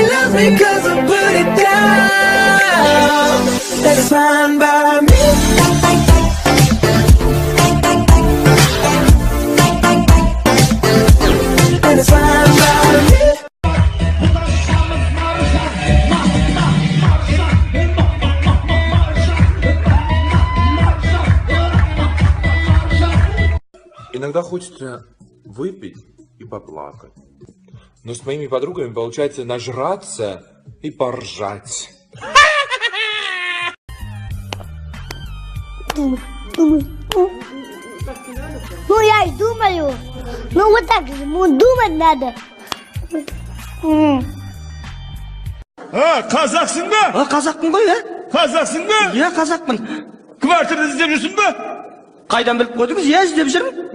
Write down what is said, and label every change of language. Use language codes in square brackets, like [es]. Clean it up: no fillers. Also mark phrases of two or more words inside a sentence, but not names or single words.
[en] loves me 'cause I put it down. That's fine by me. And it's fine by me. [ru] Иногда хочется выпить и поплакать. Но с моими подругами получается нажраться и поржать. Ну я и думаю. Ну вот так же, думать надо. [kk] Қазақсың ба? Қазақпын ғой, Қазақсың ба? Иә, қазақпын. Квартира іздеп жүрсің ба? Қайдан біліп қойдыңыз? Иә, іздеп жүрмін.